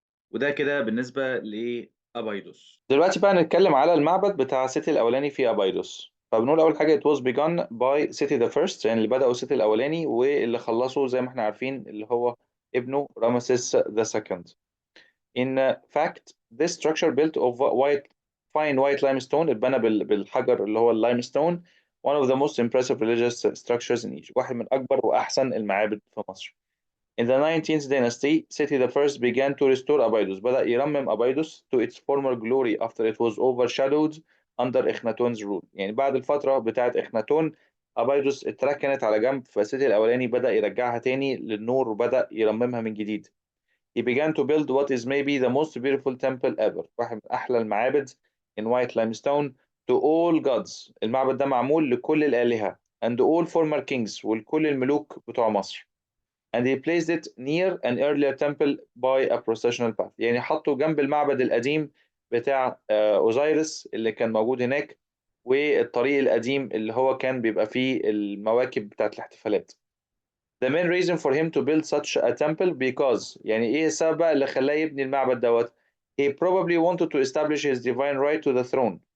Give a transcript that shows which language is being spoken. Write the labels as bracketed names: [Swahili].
[Arabic] وده كده بالنسبة لأبايدوس. دلوقتي بقى نتكلم على المعبد بتاع سيتي الأولاني في أبايدوس. فبنقول أول حاجة [English] it was begun by city the first، [Arabic] يعني اللي بدأوا سيتي الأولاني واللي خلصوا زي ما احنا عارفين اللي هو ابنه رامسيس the second. [English] In fact this structure built of fine white limestone، [Arabic] اتبنى بالحجر اللي هو اللايمستون. [English] one of the most impressive religious structures in Egypt، [Arabic] واحد من أكبر وأحسن المعابد في مصر. [English] In the 19th dynasty, Seti I began to restore Abydos. [Arabic] بدأ يرمم أبيدوس [English] to its former glory after it was overshadowed under Akhenaton's rule. [Arabic] يعني بعد الفترة بتاعت إخناتون أبيدوس اتركنت على جنب، فسيتي الأولاني بدأ يرجعها تاني للنور وبدأ يرممها من جديد. [English] He began to build what is maybe the most beautiful temple ever، [Arabic] واحد من أحلى المعابد [English] in white limestone to all gods. [Arabic] المعبد ده معمول لكل الآلهة [English] and all former kings، [Arabic] ولكل الملوك بتوع مصر. [English] And he placed it near an earlier temple by a processional path. [Arabic] يعني حطه جنب المعبد القديم بتاع أوزيرس اللي كان موجود هناك، والطريق القديم اللي هو كان بيبقى فيه المواكب بتاعت الاحتفالات. [English] The main reason for him to build such a temple because، [Arabic] يعني ايه السبب بقى اللي خلاه يبني المعبد دوت؟ [English] He probably wanted to establish his divine right to the throne.